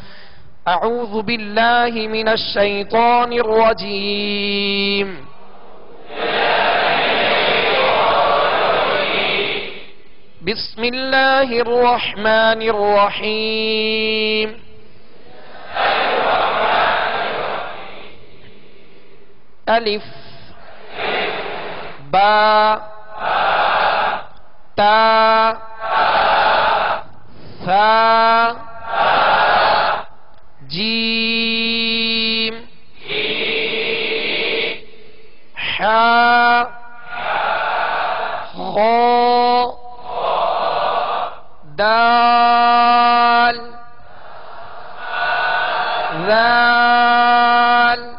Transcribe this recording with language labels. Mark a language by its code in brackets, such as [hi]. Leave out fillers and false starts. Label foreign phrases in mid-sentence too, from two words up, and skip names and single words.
[ar] اعوذ باللہ من الشیطان الرجیم، بسم اللہ الرحمن الرحیم۔ الف با تا ثا جیم حا خا دال ذال